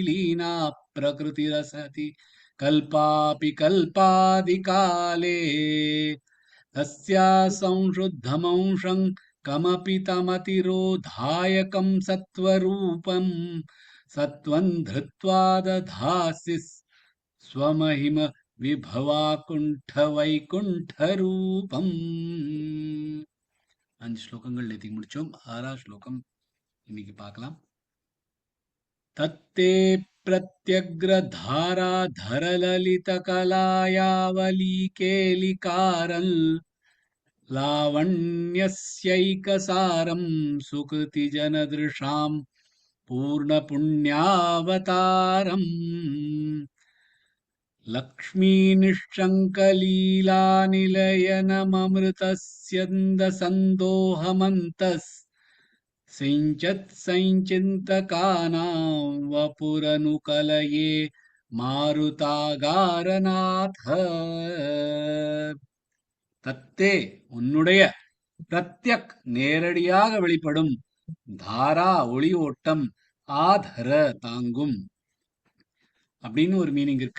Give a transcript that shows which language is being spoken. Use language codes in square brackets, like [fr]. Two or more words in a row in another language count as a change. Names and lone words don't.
[sa] लीना प्रकृतिरसति कल्पापि कल्पादिकाले तस्या संशुद्धमंशं कमपि तमतिरोधायकं सत्त्वरूपं सत्त्वं धृत्वा दधासि स्वमहिम विभवाकुण्ठ वैकुण्ठरूपं. [ta] 5 ஸ்லோகங்கள் நேத்திக்கு முடிச்சோம். 6ஆம் ஸ்லோகம் இன்னைக்கு பார்க்கலாம். [sa] धत्ते प्रत्यग्रधाराधरललितकलायावलीकेलिकारं लावण्यस्यैकसारं सुकृतिजनदृशां पूर्णपुण्यावतारं लक्ष्मीनिःशङ्कलीलानिलयनममृतस्यन्दसन्दोहमन्तः सिञ्चत् सञ्चिन्तकानां वपुरनुकलये மாருதாகாரநாத. [ta] தத்தே உன்னுடைய பிரத்யக் நேரடியாக வெளிப்படும் தாரா ஒளி ஓட்டம் ஆதர தாங்கும் அப்படின்னு ஒரு மீனிங் இருக்கு.